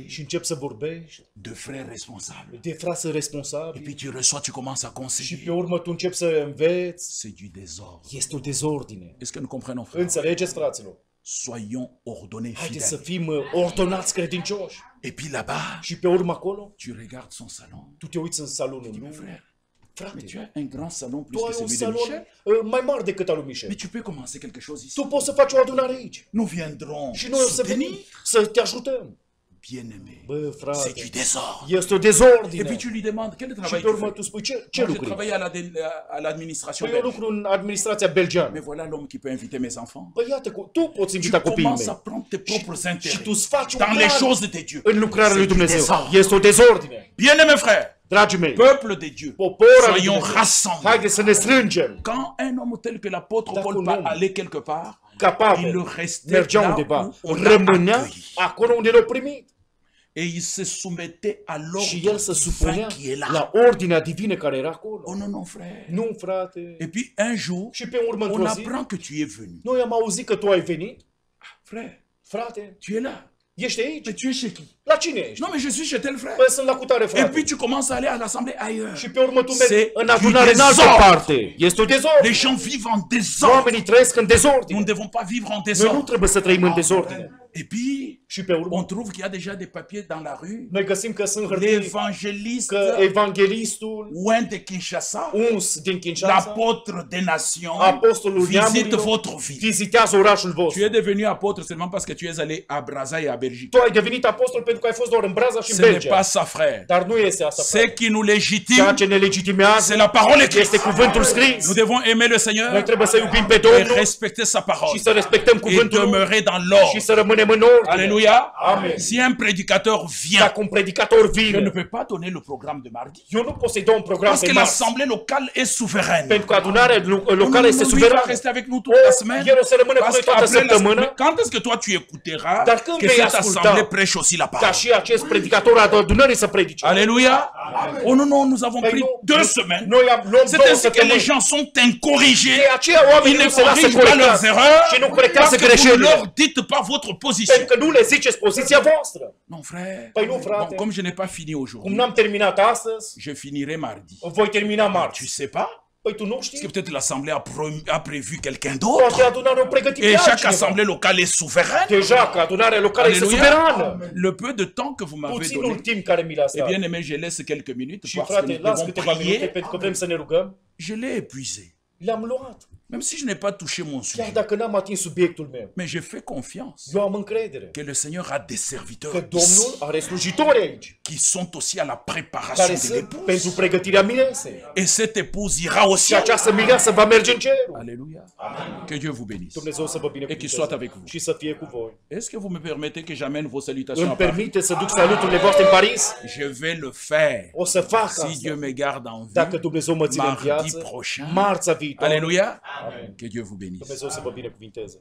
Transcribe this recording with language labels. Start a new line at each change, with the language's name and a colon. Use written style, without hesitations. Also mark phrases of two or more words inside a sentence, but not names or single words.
Romanian: și începi să vorbești
French: de frères responsables.
Romanian: de frați
French: Et
Romanian: responsabili
French: puis tu reçois, tu commences à
Romanian: și
French: conseiller.
Romanian: pe urmă tu începi să înveți.
French: C'est du désordre.
Romanian: Este o dezordine.
French: Est-ce que nous comprenons, frère?
Romanian: Înțelegeți, fraților?
French: Soyons ordonnés,
Romanian: Haideți să
French: fidèles.
Romanian: fim ordonați credincioși.
French: Et puis là-bas,
Romanian: Și pe urmă acolo,
French: tu regardes son salon.
Romanian: tu te uiți în salonul
French: Mais
Romanian: lui.
French: frère,
Romanian: Frate,
French: mais tu as un grand salon plus
Romanian: tu
French: que
Romanian: ai un
French: celui de
Romanian: salon
French: Michel.
Romanian: mai mare decât al lui Michel.
French: Mais tu peux commencer quelque chose ici.
Romanian: Tu poți să faci o adunare aici.
French: Nous viendrons
Romanian: Și noi o să venim
French: soutenir.
Romanian: să te ajutăm.
French: Bien-aimé,
Romanian: Bă,
French: c'est
Romanian: frate,
French: du désordre.
Romanian: este o
French: Et
Romanian: dezordine.
French: puis tu lui demandes quel
Romanian: Și
French: travail
Romanian: pe
French: tu
Romanian: urmă
French: fais.
Romanian: tu spui, ce
French: Moi, je
Romanian: lucruri?
French: travaille à l'administration
Romanian: Păi eu
French: belge.
Romanian: lucru în administrația belgeană.
French: Mais voilà l'homme qui peut inviter mes enfants.
Romanian: Păi iată, tu poți
French: Tu
Romanian: invita copiii
French: commences à
Romanian: mei.
French: prendre tes propres
Romanian: Și
French: intérêts
Romanian: tu îți faci un
French: dans les
Romanian: plan
French: choses de Dieu.
Romanian: în lucrarea lui
French: C'est du
Romanian: Dumnezeu.
French: désordre.
Romanian: Este o dezordine.
French: Bien-aimés frères,
Romanian: Dragii mei,
French: peuple de Dieu,
Romanian: popor al lui
French: soyons
Romanian: Dumnezeu,
French: rassemblés.
Romanian: haideți să ne strângem.
French: Quand un homme tel que l'apôtre
Romanian: Dacă
French: Paul
Romanian: un om
French: allait quelque part,
Romanian: Capabil,
French: il restait
Romanian: mergea
French: là
Romanian: undeva,
French: où on l'a
Romanian: rămânea
French: accueilli.
Romanian: acolo unde l-au primit.
French: Et il se soumettait à
Romanian: Și
French: l'ordre
Romanian: el se
French: divin
Romanian: supunea
French: qui est là.
Romanian: la ordinea divină care era acolo.
French: Oh non, non, frère.
Romanian: Nu, frate.
French: Et puis un jour,
Romanian: Și pe urmă,
French: on
Romanian: într-o zi,
French: apprend que tu es venu.
Romanian: noi am auzit că tu ai venit.
French: Frère,
Romanian: Frate,
French: tu es là.
Romanian: ești aici?
French: Mais tu es chez qui?
Romanian: La cine ești?
French: Non, mais je suis chez tel frère.
Romanian: Păi sunt la cutare,
French: Et
Romanian: frate.
French: puis tu commences à aller à l'assemblée ailleurs.
Romanian: Și pe urmă tu mergi
French: C'est
Romanian: în
French: du
Romanian: adunare în altă
French: désordre.
Romanian: parte. Este o
French: Les
Romanian: dezordine.
French: gens vivent en désordre.
Romanian: Oamenii trăiesc în
French: Nous ne
Romanian: dezordine.
French: devons pas vivre en
Romanian: Noi nu
French: désordre.
Romanian: trebuie să trăim în dezordine.
French: Et puis,
Romanian: Și pe urmă,
French: on trouve qu'il y a déjà des papiers dans la rue.
Romanian: noi găsim că sunt hârtii,
French: L'évangéliste
Romanian: că evanghelistul
French: Ouen de Kinshasa,
Romanian: uns din Kinshasa,
French: l'apôtre des nations,
Romanian: apostolul
French: visite
Romanian: neamurilor,
French: votre ville.
Romanian: vizitează orașul
French: Tu
Romanian: vostru.
French: es devenu apôtre seulement parce que tu es allé à Brazza et à Belgique.
Romanian: Tu ai devenit apostol pentru că ai fost doar în Braza și în
French: Ce n'est
Romanian: Belgia.
French: pas ça, frère.
Romanian: Dar nu este asta,
French: Ce
Romanian: frate.
French: qui nous
Romanian: Ceea
French: légitime,
Romanian: ce ne legitimează
French: c'est la parole écrite.
Romanian: este cuvântul scris.
French: Nous devons aimer le
Romanian: Noi
French: Seigneur
Romanian: trebuie să iubim pe
French: et
Romanian: Domnul
French: respecter sa parole
Romanian: și să respectăm
French: et
Romanian: cuvântul lui
French: demeurer dans
Romanian: și
French: l'ordre.
Romanian: să rămânem în ordine.
French: Alléluia.
Romanian: Amen.
French: Si un prédicateur vient,
Romanian: Dacă un predicator
French: je ne
Romanian: vine,
French: peux pas donner le programme de mardi.
Romanian: eu nu pot să-i dau un program
French: Parce
Romanian: pe
French: que
Romanian: marți,
French: l'assemblée locale est souveraine.
Romanian: pentru că adunarea locală este
French: Lui, il va
Romanian: suverană.
French: rester avec nous toute la semaine.
Romanian: El o să rămână cu
French: Parce
Romanian: noi toată
French: qu'après la
Romanian: săptămâna,
French: semaine, quand est-ce que toi tu écouteras
Romanian: Dar când
French: que
Romanian: vei
French: cette
Romanian: asculta
French: assemblée prêche aussi la
Romanian: ca
French: parole?
Romanian: și acest predicator al adunării să predice.
French: Alléluia. Oh non, non, nous avons
Romanian: Păi
French: pris
Romanian: nu,
French: 2 semaines.
Romanian: Noi luăm
French: C'est
Romanian: 2
French: ainsi que les
Romanian: săptămâni.
French: gens sont incorrigés.
Romanian: De aceea
French: Ils
Romanian: oamenii
French: ne
Romanian: nu se lasă
French: corrigent pas leurs
Romanian: corectați
French: erreurs
Romanian: și nu corectează
French: parce que vous ne
Romanian: greșelile.
French: leur dites pas votre position.
Romanian: Pentru că nu le ziceți poziția voastră.
French: Non, frère.
Romanian: Păi nu,
French: Bon,
Romanian: frate.
French: comme je n'ai pas fini
Romanian: Cum
French: aujourd'hui,
Romanian: n-am terminat astăzi,
French: je finirai mardi.
Romanian: voi termina
French: Tu
Romanian: marți.
French: sais pas?
Romanian: Păi tu nu
French: Parce que
Romanian: știi?
French: peut-être l'assemblée a prévu quelqu'un d'autre.
Romanian: Poate adunarea o pregătit
French: Et
Romanian: pe
French: chaque
Romanian: altcineva.
French: assemblée locale est souveraine.
Romanian: Deja că adunarea locală este
French: Alléluia.
Romanian: suverană.
French: Le peu de temps que vous m'avez
Romanian: Puținul
French: donné,
Romanian: timp care mi l-a
French: eh
Romanian: stat.
French: bien aimé, je laisse quelques minutes
Romanian: Și
French: parce que
Romanian: frate,
French: nous
Romanian: las
French: devons
Romanian: câteva minute
French: prier.
Romanian: pentru că vrem să ne rugăm.
French: Je l'ai épuisé.
Romanian: Le-am luat.
French: Même si je n'ai pas touché mon
Romanian: Chiar
French: sujet.
Romanian: dacă n-am atins subiectul meu.
French: Mais je fais confiance
Romanian: Eu am încredere
French: que le Seigneur a des
Romanian: că
French: serviteurs
Romanian: Domnul
French: ici
Romanian: are slujitori aici
French: qui sont aussi à la préparation
Romanian: care
French: de
Romanian: sunt
French: l'épouse.
Romanian: pentru pregătirea miresei.
French: Et cette épouse ira au
Romanian: Și
French: ciel.
Romanian: această mireasă va merge în cerul.
French: Alléluia. Que Dieu vous bénisse.
Romanian: Dumnezeu să vă
French: Et qu'il soit
Romanian: binecuvânteze
French: avec vous.
Romanian: și să fie cu voi.
French: Est-ce que vous me permettez que j'amène vos salutations
Romanian: Îmi
French: à Paris?
Romanian: permite să duc saluturile voastre în Paris?
French: Je vais le faire.
Romanian: O să fac
French: Si Dieu
Romanian: asta.
French: me garde en
Romanian: Dacă
French: vie.
Romanian: Dumnezeu mă ține în
French: Mardi
Romanian: viață,
French: prochain.
Romanian: marța viitoare,
French: Alléluia.
Romanian: Amen.
French: Que Dieu vous bénisse.
Romanian: Dumnezeu să vă binecuvinteze.